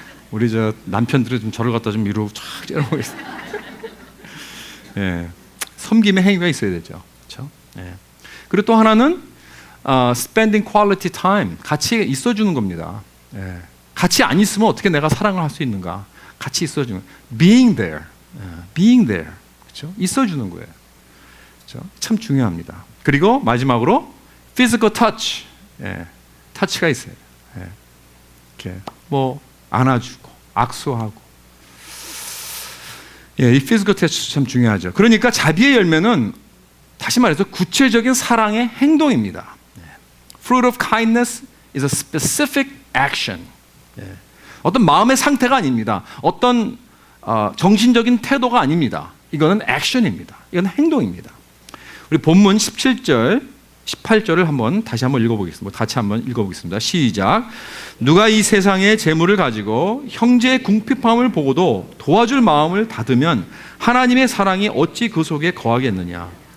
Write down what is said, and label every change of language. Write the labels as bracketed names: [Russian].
[Korean] 우리 저 남편들이 좀 저를 갖다 좀 위로 쫙 째려보겠습니다. 섬김의 행위가 있어야 되죠. 그렇죠? 그리고 또 하나는 spending quality time, 같이 있어주는 겁니다. 같이 안 있으면 어떻게 내가 사랑을 할 수 있는가? 같이 있어주는, being there, being there, 그렇죠? 있어주는 거예요. 그렇죠? 참 중요합니다. 그리고 마지막으로 physical touch, 터치가 있어요. 이렇게 뭐 안아주고 악수하고, 이 physical touch 참 중요하죠. 그러니까 자비의 열매는 다시 말해서 구체적인 사랑의 행동입니다. [English] Fruit of kindness is a specific action. [Korean] 어떤 마음의 상태가 아닙니다. 어떤 정신적인 태도가 아닙니다. 이거는 액션입니다. 이건 행동입니다. 우리 본문 17절, 18절을 다시 한번 읽어보겠습니다. 같이 한번 읽어보겠습니다. 시작. 누가 이 세상의 재물을 가지고 형제의 궁핍함을 보고도 도와줄 마음을 닫으면 하나님의 사랑이 어찌 그 속에 거하겠느냐.